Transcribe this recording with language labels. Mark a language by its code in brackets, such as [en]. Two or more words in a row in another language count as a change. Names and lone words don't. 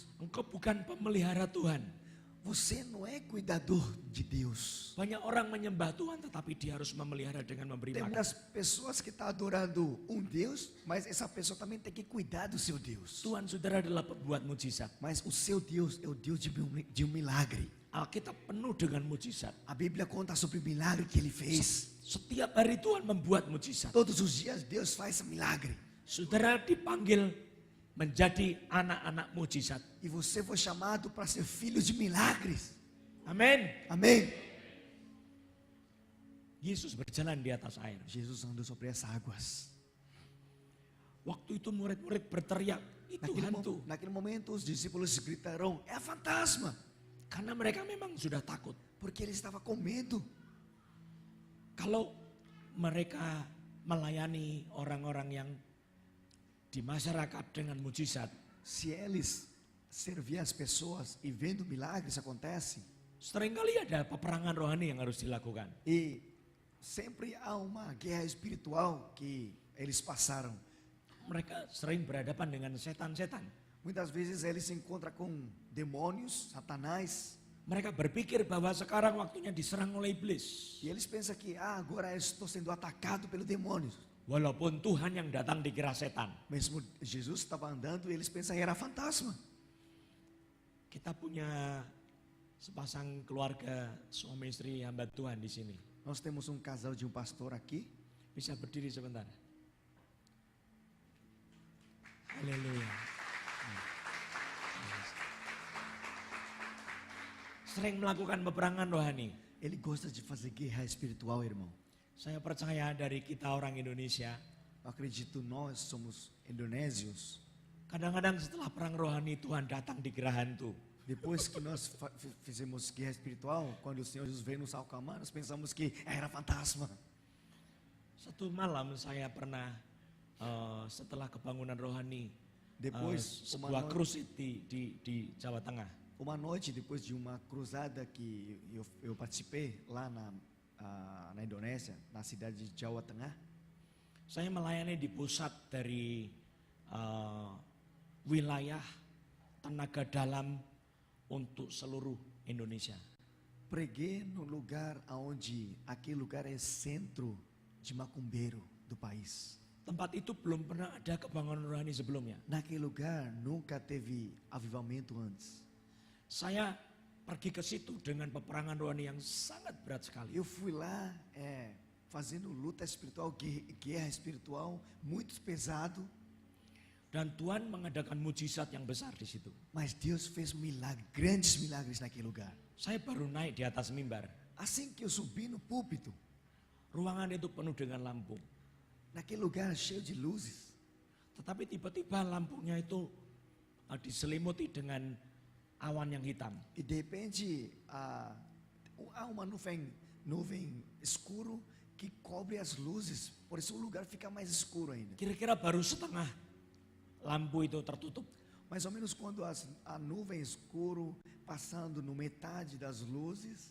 [id] Engkau bukan pemelihara Tuhan. [pt] Você não é cuidador de Deus. [id] Banyak orang menyembah Tuhan tetapi dia harus memelihara dengan memberi [pt] Tem [id] makan. [pt] muitas pessoas que estão adorando um Deus, mas essa pessoa também tem que cuidar do seu Deus. [id] Tuhan saudara adalah pembuat mujizat. [pt] Mas o seu Deus é o Deus de um milagre. [id] Alkitab penuh dengan mujizat. [pt] A Bíblia conta sobre o milagre que ele fez. [id] Setiap hari Tuhan membuat mujizat. [pt] Todos os dias Deus faz milagre. [id] Saudara dipanggil menjadi anak-anak mujizat. [pt] E você foi chamado para ser filho de milagres. [id] Amin. [pt] Amém? [id] Yesus berjalan di atas air. [pt] Jesus andou sobre as águas. [id] Waktu itu murid-murid berteriak, itu hantu. [pt] Naquele momento os discípulos gritaram, é fantasma. [id] Karena mereka memang sudah takut. [pt] Porque ele estava com medo. [id] Kalau mereka melayani orang-orang yang di masyarakat dengan mujizat, [pt] Se eles serviam as pessoas e vendo milagres acontece, [id] seringkali ada peperangan rohani yang harus dilakukan. [pt] e sempre há uma guerra espiritual que eles passaram. [id] Mereka sering berhadapan dengan setan-setan. [pt] Muitas vezes eles se encontram com demônios, Satanás, [id] Mereka berpikir bahwa sekarang waktunya diserang oleh iblis. [pt] e eles pensam que agora eu estou sendo atacado pelo demônio. [id] Walaupun Tuhan yang datang dikira setan. [pt] Mesmo Jesus estava andando e eles pensam que era fantasma. [id] Kita punya sepasang keluarga suami istri hamba Tuhan di sini. [pt] Nós temos casal de pastor aqui. [id] Bisa berdiri sebentar. Haleluya. Sering melakukan peperangan rohani. [pt] Ele gosta de fazer guerra espiritual, irmão. [id] Saya percaya dari kita orang Indonesia, [pt] Eu acredito nós somos indonésios. [id] kadang-kadang setelah perang rohani Tuhan datang dikira hantu. [pt] Depois que nós fizemos guerra espiritual, quando o Senhor Jesus veio nos acalmar, nós pensamos que era fantasma. [id] Satu malam saya pernah setelah kebangunan rohani [pt] Depois, [id] sebuah krus di Jawa Tengah. [pt] uma noite, depois de uma cruzada que eu participei lá na Indonésia, na cidade de Jawa Tengah, [id] Saya melayani di pusat dari wilayah tenaga dalam untuk seluruh Indonesia. [pt] preguei no lugar onde aquele lugar é centro de macumbeiro do país. [id] Tempat itu belum pernah ada kebangunan rohani sebelumnya. [pt] Naquele lugar nunca teve avivamento antes. [id] Saya pergi ke situ dengan peperangan rohani yang sangat berat sekali. [pt] Eu fui lá fazendo luta espiritual, guerra espiritual, muito pesado, [id] Dan Tuhan mengadakan mujizat yang besar di situ. [pt] mas Deus fez grandes milagres naquele lugar. [id] Saya baru naik di atas mimbar. [pt] Assim que eu subi no púlpito, [id] Ruangan itu penuh dengan lampu. [pt] naquele lugar cheio de luzes, [id] Tetapi tiba-tiba lampunya itu diselimuti dengan awan yang hitam. [pt] e de repente há uma nuvem escuro que cobre as luzes, por isso o lugar fica mais escuro ainda. [id] Kira-kira baru setengah lampu itu tertutup. [pt] Mais ou menos quando a nuvem escuro passando no metade das luzes,